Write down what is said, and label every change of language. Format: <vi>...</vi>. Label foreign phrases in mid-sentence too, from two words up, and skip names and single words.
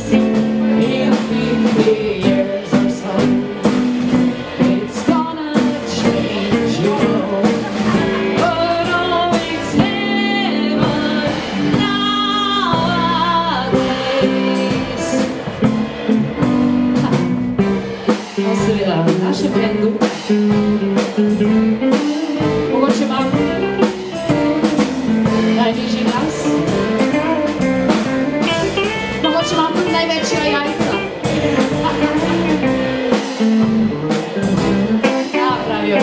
<en>In 50 years or so, it's gonna change, you know. But oh, it's heaven nowadays.</en> <it>Posso vedere, lascia prendo.</it> <sl>Mogoče imam najnižji glas. Mogoče imam tudi največja jajca. Ja, pravijo.</sl>